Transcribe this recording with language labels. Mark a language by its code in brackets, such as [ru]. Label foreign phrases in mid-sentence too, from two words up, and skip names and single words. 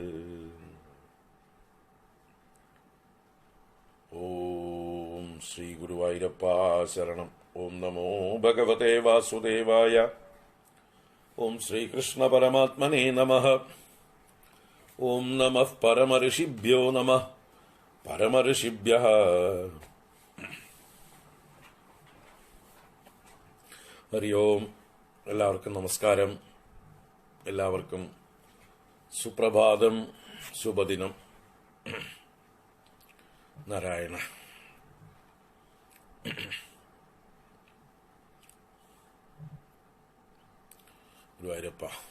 [sa] ॐ श्री गुरुवायूरप्पा शरणं। ॐ नमो भगवते वासुदेवाय। ॐ श्रीकृष्ण परमात्मने नमः। ॐ नमः परमऋषिभ्यो नमः। परमऋषिभ्यः हरि ओम्. [ml] എല്ലാവർക്കും നമസ്കാരം. എല്ലാവർക്കും സുപ്രഭാതം, ശുഭദിനം. നാരായണ. ഗുരുവായൂരപ്പ.